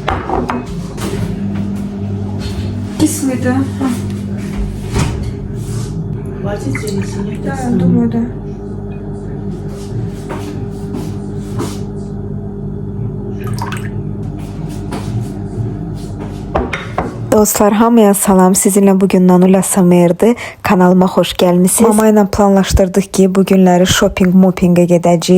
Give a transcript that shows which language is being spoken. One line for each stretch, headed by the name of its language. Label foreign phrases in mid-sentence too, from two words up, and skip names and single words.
Russian: Кислый-то. Хватит или нет? Да, думаю, да.
Azerbaijani: Dostlar, hamıya salam.
Turkish: Sizinle bugün Nanul Asamer'di. Kanalıma hoş gelmişsiniz.
Azerbaijani: Mama ilə planlaşdırdıq ki, bu günləri shopping-moppingə gedəcəyik.